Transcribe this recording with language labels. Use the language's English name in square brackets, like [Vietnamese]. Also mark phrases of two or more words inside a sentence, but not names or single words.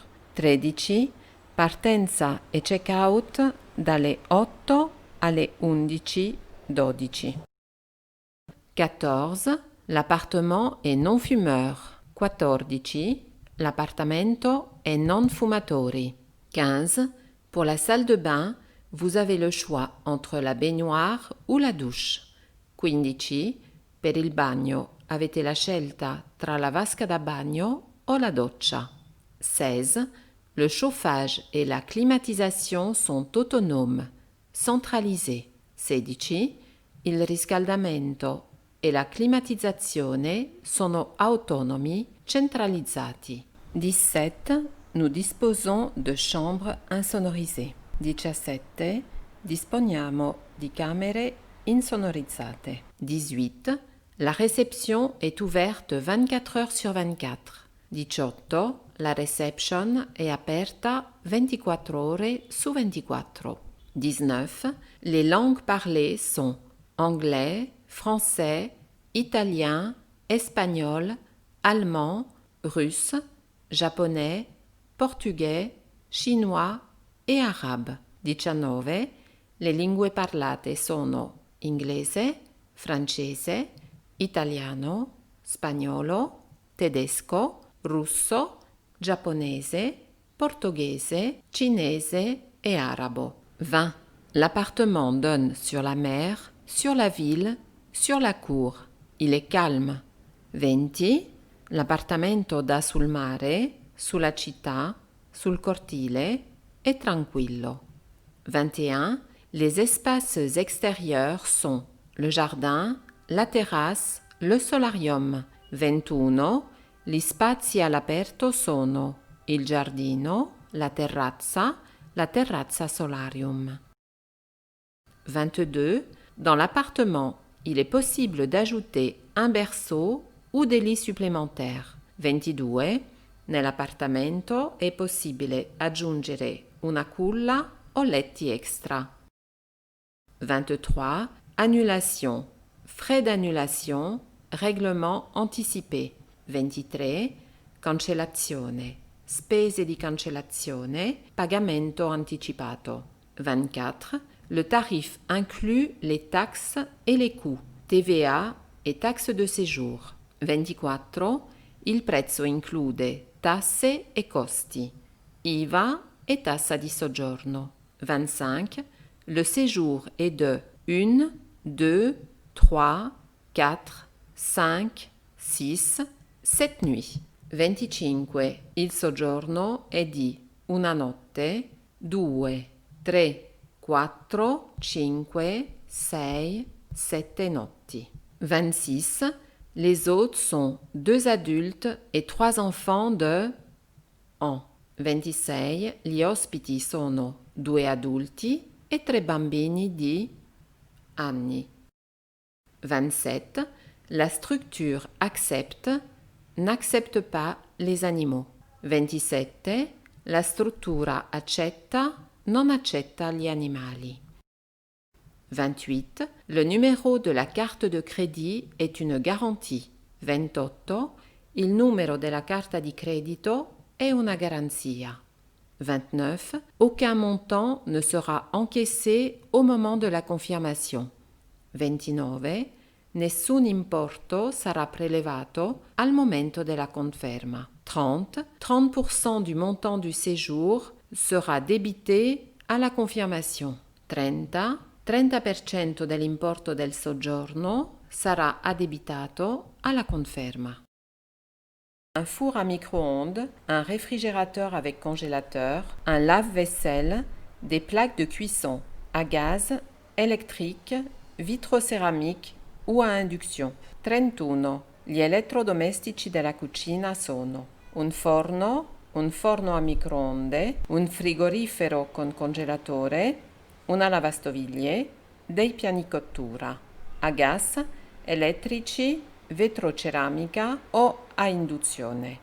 [Italian] 13. Partenza e check-out dalle 8 alle 11, 12. [French] 14. L'appartement est non fumeur. [Italian] 14. L'appartamento è non fumatori. [French] 15. Pour la salle de bain, vous avez le choix entre la baignoire ou la douche. [Italian] 15. Per il bagno avete la scelta tra la vasca da bagno o la doccia. [French] 16. Le chauffage et la climatisation sont autonomes, centralisés. [Italian] 16. Il riscaldamento e la climatizzazione sono autonomi, centralizzati. [French] 17. Nous disposons de chambres insonorisées. [Italian] 17. Disponiamo di camere insonorizzate. [French] 18. La réception est ouverte 24 heures sur 24. [Italian] 18. La reception è aperta 24 ore su 24. [French] 19. Les langues parlées sont anglais, français, italien, espagnol, allemand, russe, japonais, portugais, chinois e arabe. [Italian] 19. Le lingue parlate sono inglese, francese, italiano, spagnolo, tedesco, russo, giapponese, portoghese, cinese et arabo. [French] 20. L'appartement donne sur la mer, sur la ville, sur la cour. Il est calme. 20. [Italian] L'appartamento dà sul mare, sulla città, sul cortile, è tranquillo. [French] 21. Les espaces extérieurs sont le jardin, la terrasse, le solarium. [Italian] 21. Gli spazi all'aperto sono il giardino, la terrazza solarium. [French] 22. Dans l'appartement, il est possible d'ajouter un berceau ou des lits supplémentaires. [Italian] 22. Nell'appartamento è possibile aggiungere una culla o letti extra. [French] 23. Annulation, frais d'annulation, règlement anticipé. [Italian] 23. Cancellazione, spese di cancellazione, pagamento anticipato. [French] 24. Le tarif inclut les taxes et les coûts, TVA et taxes de séjour. [Italian] 24. Il prezzo include tasse e costi, IVA et tassa di soggiorno. [French] 25. Le séjour est de 1, 2, 3, 4, 5, 6, 7 nuits. [Italian] 25. Il soggiorno è di una notte, 2, 3, 4, 5, 6, 7 notti. [French] 26. Les hôtes sont 2 adultes et 3 enfants de 1. [Italian] 26. Gli ospiti sono 2 adulti e 3 bambini di anni. [French] 27. La structure accepte, n'accepte pas les animaux. [Italian] 27. La struttura accetta, non accetta gli animali. [French] 28. Le numéro de la carte de crédit est une garantie. [Italian] 28. Il numero della carta di credito è una garanzia. [French] 29. Aucun montant ne sera encaissé au moment de la confirmation. [Italian] 29. Nessun importo sarà prelevato al momento della conferma. [French] 30. 30% du montant du séjour sera débité à la confirmation. [Italian] 30. 30% dell'importo del soggiorno sarà addebitato alla conferma. [French] Un four à micro-ondes, un réfrigérateur avec congélateur, un lave-vaisselle, des plaques de cuisson à gaz, électrique, vitrocéramique ou à induction. [Italian] 31. Gli elettrodomestici della cucina sono un forno a microonde, un frigorifero con congelatore, una lavastoviglie, dei piani cottura a gas, elettrici, vetroceramica o a induzione.